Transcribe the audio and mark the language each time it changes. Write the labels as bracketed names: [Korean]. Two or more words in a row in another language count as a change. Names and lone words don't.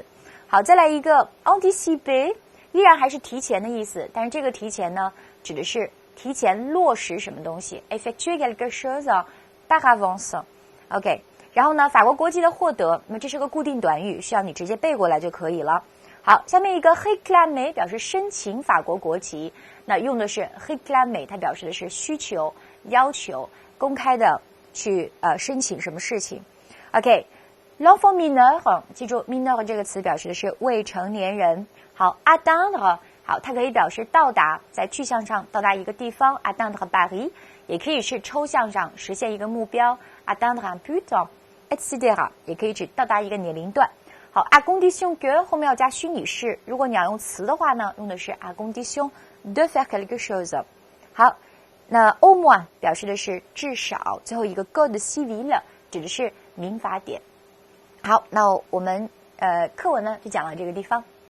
[Chinese] 好，再來一個 anticiper，依然還是提前的意思，但是這個提前呢，指的是提前落實什麼東西 [French] effectuer quelque chose par avance。 [Chinese] OK， 然後呢，法國國籍的獲得，那麼這是個固定短語，需要你直接背過來就可以了。好，下面一個 réclamer 表示申請法國國籍，那用的是 réclamer， 它表示的是需求、要求、公開的去申請什麼事情。OK， [French] l'enfant mineur， [Chinese] 記住 mineur 這個詞表示的是未成年人。好 ，atteindre， 好，它可以表示到達，在具象上到達一個地方 [French] atteindre Paris， [Chinese] 也可以是抽象上實現一個目標 [French] atteindre un but， [Chinese] etc，也可以指到達一個年齡段。好 [French] à condition que [Chinese] 後面要加虛擬式，如果你要用詞的話呢，用的是 [French] à condition de faire quelque chose。 [Chinese] 好，那 [French] au moins [Chinese] 表示的是至少，最後一個 [French] code civil [Chinese] 指的是民法典。好，那我們課文呢就講到這個地方。